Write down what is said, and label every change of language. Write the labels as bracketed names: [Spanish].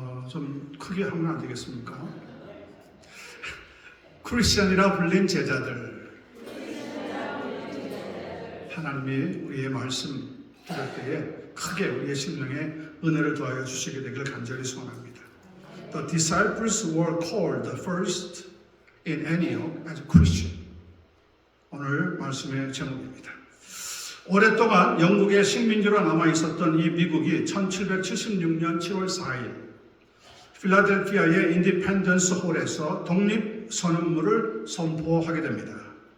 [Korean] 좀 크게 하면 안 되겠습니까? 크리스천이라 불린 제자들. 하나님이 우리의 말씀 들을 때에 크게 우리의 심령에 은혜를 더하여 주시게 되기를 간절히 소원합니다. [English] The disciples were called first in Antioch as Christian. [Korean] 오늘 말씀의 제목입니다. 오랫동안 영국의 식민지로 남아 있었던 이 미국이 1776년 7월 4일 필라델피아의 인디펜던스 홀에서 독립선언문을 선포하게 됩니다.